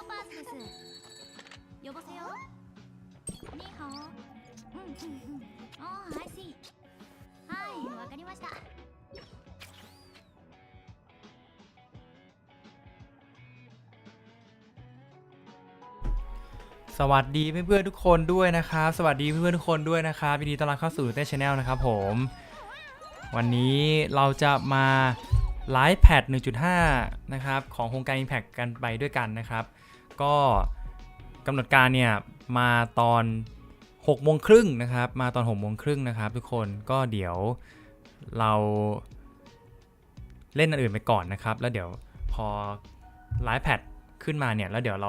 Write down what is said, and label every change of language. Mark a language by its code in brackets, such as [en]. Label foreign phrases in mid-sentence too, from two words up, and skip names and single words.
[ja] 呼ばせよ。にーはお。 [en] I see。 [ja] はい、わかりました。 [th] สวัสดีเพื่อนๆทุกคนด้วยนะครับสวัสดีเพื่อนๆทุกคนด้วยนะครับยินดีต้อนรับเข้าสู่Nuetae Channelนะครับผมวันนี้เราจะมาไลฟ์แพท 1.5 นะครับของโครงการ Impact กันไปด้วยกันนะครับก็กำหนดการเนี่ยมาตอน6 โมงครึ่งนะครับมาตอน6 โมงครึ่งนะครับทุกคนก็เดี๋ยวเราเล่นอันอื่นไปก่อนนะครับแล้วเดี๋ยวพอไลฟ์แพทขึ้นมาเนี่ยแล้วเดี๋ยวเรา